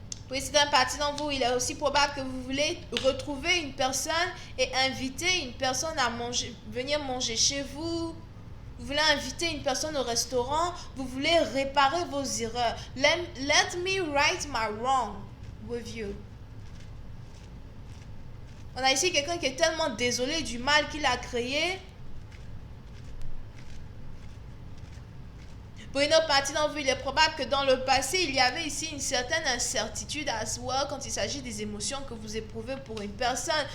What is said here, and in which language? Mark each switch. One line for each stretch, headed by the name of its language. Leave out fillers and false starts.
French: Oui, c'est un parti d'entre vous. Il est aussi probable que vous voulez retrouver une personne et inviter une personne à venir manger chez vous. Vous voulez inviter une personne au restaurant. Vous voulez réparer vos erreurs.
English: Let me right my wrong with you.
French: On a ici quelqu'un qui est tellement désolé du mal qu'il a créé. Pour une autre partie d'entre vous, il est probable que dans le passé, il y avait ici une certaine incertitude
English: as well
French: quand il s'agit des émotions que vous éprouvez pour une personne.